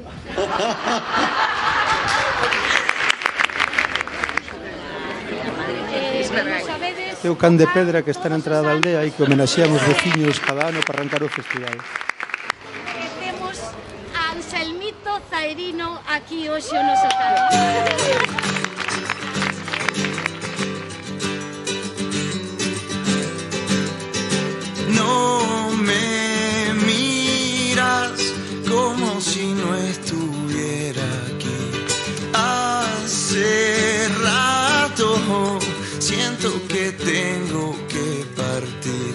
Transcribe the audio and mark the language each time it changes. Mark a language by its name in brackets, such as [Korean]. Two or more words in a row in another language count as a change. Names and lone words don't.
[Galician] É o can de pedra que está na entrada da aldea e que homenaxean os veciños cada ano para arrancar o festival. Temos a Anselmito Zairino aquí hoxe o noso canal. [Spanish] No me miras como si no estuviera aquí. Hace rato siento que tengo que partir.